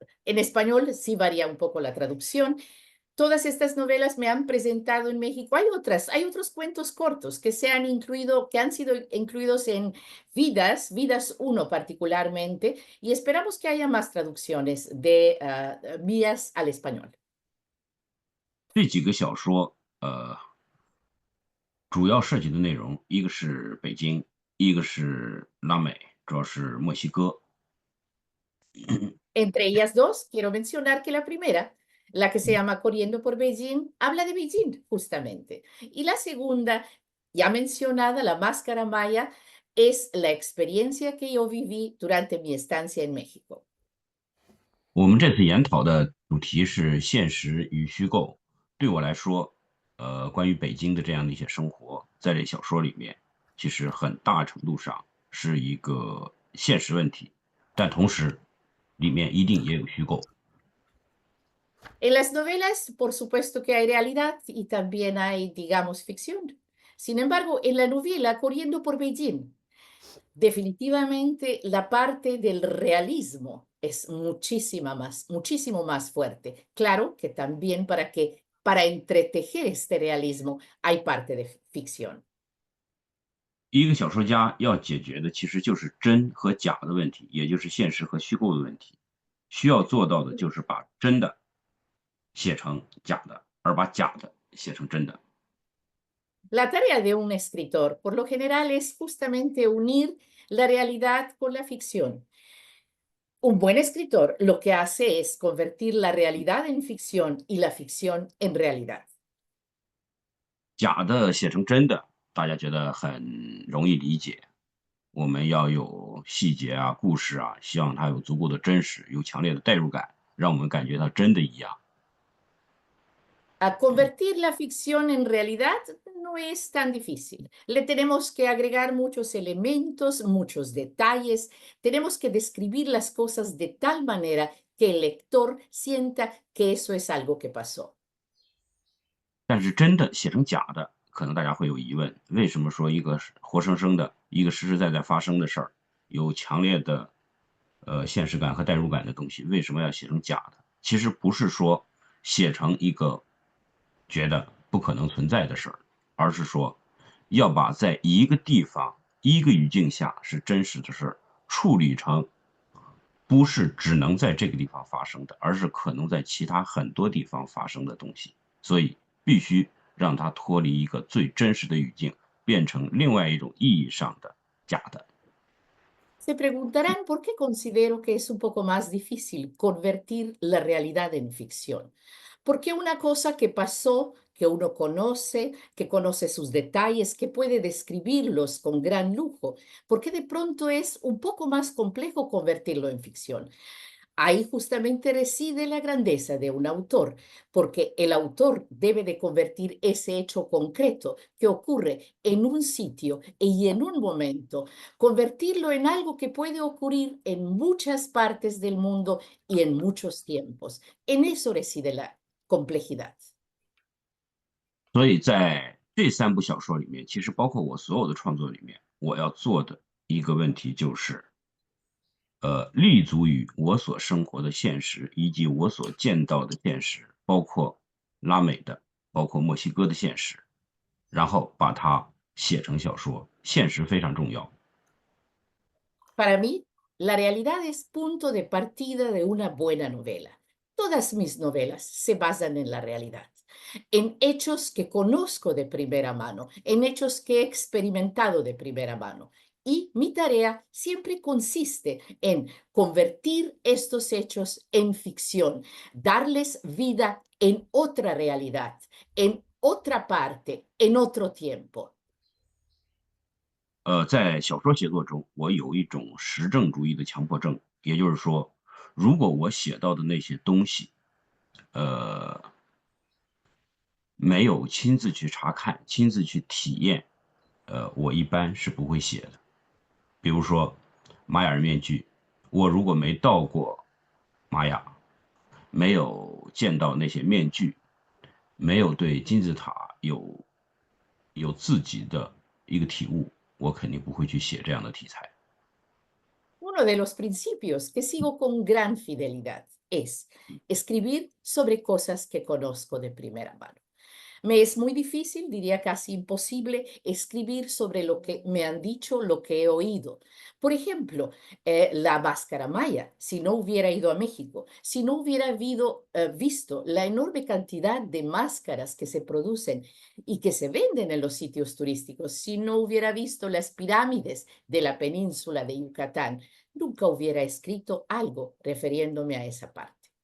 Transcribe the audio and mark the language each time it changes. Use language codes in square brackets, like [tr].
[es] En español sí varía un poco la traducción. Todas estas novelas me han presentado en México. Hay otros cuentos cortos que se han incluido, que han sido incluidos en Vidas 1 particularmente, y esperamos que haya más traducciones de mías al español. [zh] 这几个小说，主要涉及的内容，一个是北京，一个是拉美，主要是墨西哥。 [es] Entre ellas dos, quiero mencionar que la primera, la que se llama Corriendo por Beijing, habla de Beijing justamente. Y la segunda, ya mencionada, La Máscara Maya, es la experiencia que yo viví durante mi estancia en México. [zh] 我们这次研讨的主题是现实与虚构。对我来说，关于北京的这样的一些生活，在这小说里面，其实很大程度上是一个现实问题，但同时里面一定也有虚构。 [es] En las novelas, por supuesto que hay realidad y también hay, digamos, ficción. Sin embargo, en la novela Corriendo por Beijing, definitivamente la parte del realismo es muchísimo más fuerte. Claro que también para entretejer este realismo hay parte de ficción. [zh] 一个小说家要解决的其实就是真和假的问题，也就是现实和虚构的问题。需要做到的就是把真的写成假的，而把假的写成真的。 [es] La tarea de un escritor, por lo general, es justamente unir la realidad con la ficción. Un buen escritor lo que hace es convertir la realidad en ficción y la ficción en realidad. [zh] 假的写成真的，大家觉得很容易理解。我们要有细节啊、故事啊，希望它有足够的真实，有强烈的代入感，让我们感觉它真的一样。 [es] A convertir la ficción en realidad no es tan difícil. Le tenemos que agregar muchos elementos, muchos detalles. Tenemos que describir las cosas de tal manera que el lector sienta que eso es algo que pasó. [zh] 但是真的写成假的，可能大家会有疑问：为什么说一个活生生的、一个实实在在发生的事儿，有强烈的现实感和代入感的东西，为什么要写成假的？其实不是说写成一个觉得不可能存在的事儿，而是说要把在一个地方、一个语境下是真实的事儿，处理成不是只能在这个地方发生的，而是可能在其他很多地方发生的东西。所以必须让它脱离一个最真实的语境，变成另外一种意义上的假的。 [es] Se preguntarán por qué considero que es un poco más difícil convertir la realidad en ficción. Porque una cosa que pasó, que uno conoce, que conoce sus detalles, que puede describirlos con gran lujo, porque de pronto es un poco más complejo convertirlo en ficción. Ahí justamente reside la grandeza de un autor, porque el autor debe de convertir ese hecho concreto que ocurre en un sitio y en un momento, convertirlo en algo que puede ocurrir en muchas partes del mundo y en muchos tiempos. En eso reside la complejidad. [zh] 所以在这三部小说里面，其实包括我所有的创作里面，我要做的一个问题就是，立足于我所生活的现实，以及我所见到的现实，包括拉美的，包括墨西哥的现实，然后把它写成小说。现实非常重要。 [es] Para mí, la realidad es punto de partida de una buena novela. Todas mis novelas se basan en la realidad, en hechos que conozco de primera mano, en hechos que he experimentado de primera mano. Y mi tarea siempre consiste en convertir estos hechos en ficción, darles vida en otra realidad, en otra parte, en otro tiempo. [zh] 在小说写作中，我有一种实证主义的强迫症，也就是说，如果我写到的那些东西，呃，没有亲自去查看、亲自去体验，我一般是不会写的。比如说玛雅人面具，我如果没到过玛雅，没有见到那些面具，没有对金字塔有自己的一个体悟，我肯定不会去写这样的题材。 [es] Uno de los principios que sigo con gran fidelidad es escribir sobre cosas que conozco de primera mano. Me es muy difícil, diría casi imposible, escribir sobre lo que me han dicho, lo que he oído. Por ejemplo, la máscara maya, si no hubiera ido a México, si no hubiera visto la enorme cantidad de máscaras que se producen y que se venden en los sitios turísticos, si no hubiera visto las pirámides de la península de Yucatán, nunca hubiera escrito algo refiriéndome a esa parte.